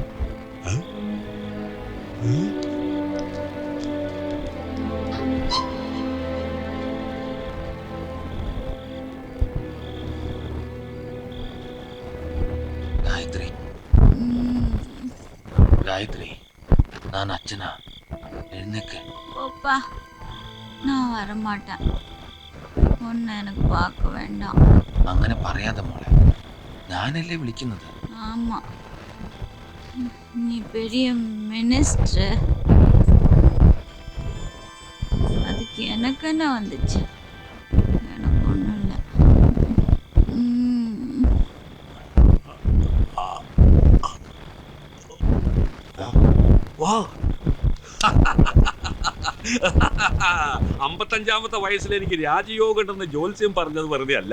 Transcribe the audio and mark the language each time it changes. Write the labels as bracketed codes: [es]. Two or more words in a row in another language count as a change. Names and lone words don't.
[ml] ഗായത്രി, ഗായത്രി, [ta] நான் அச்சனா, எழுந்துக்க. போப்பா, நான் வரமாட்டேன். ஒன்னு எனக்கு பார்க்க வேண்டாம். [ml] അങ്ങനെ പറയാതെ മോളെ, ഞാനല്ലേ വിളിക്കുന്നത്. [ta] ஆமா, நீ பெரிய மினிஸ்டர். அதுக்கு எனக்கு என்ன வந்துச்சு எனக்கு ஒண்ணும் இல்ல [ml] വാ 55-ാമത്തെ വയസ്സിൽ എനിക്ക് രാജയോഗം ഉണ്ടെന്ന് ജോത്സ്യം പറഞ്ഞത് വെറുതെ അല്ല.